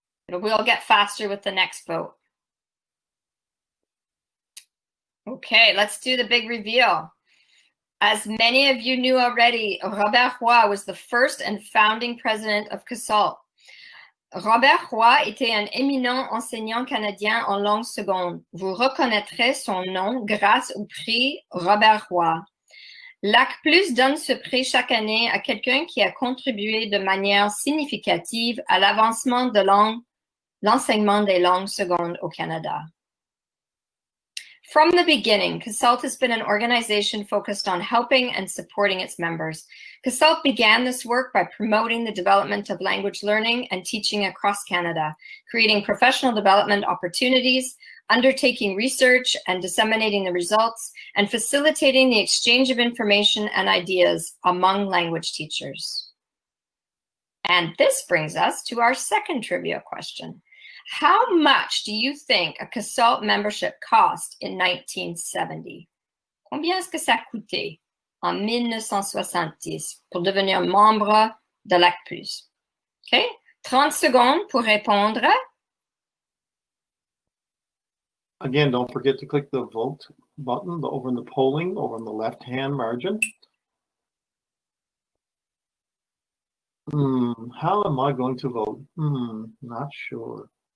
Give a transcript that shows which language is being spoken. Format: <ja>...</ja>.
<en>We'll get faster with the next vote. Okay, let's do the big reveal. As many of you knew already, Robert Roy was the first and founding president of CASLT.</en> <fr>Robert Roy était un éminent enseignant canadien en langue seconde. Vous reconnaîtrez son nom grâce au prix Robert Roy. L'ACPLS donne ce prix chaque année à quelqu'un qui a contribué de manière significative à l'avancement de l'enseignement des langues secondes au Canada.</fr> <en>From the beginning, CASLT has been an organization focused on helping and supporting its members. CASLT began this work by promoting the development of language learning and teaching across Canada, creating professional development opportunities, undertaking research and disseminating the results, and facilitating the exchange of information and ideas among language teachers. And this brings us to our second trivia question. How much do you think a CASLT membership cost in 1970?</en> <fr>Combien est-ce que ça a coûté en 1970 pour devenir membre de l'ACPLS? Okay, 30 secondes pour répondre.</fr> <en>Again, don't forget to click the vote button over in the polling, over in the left-hand margin. How am I going to vote? Not sure.</en>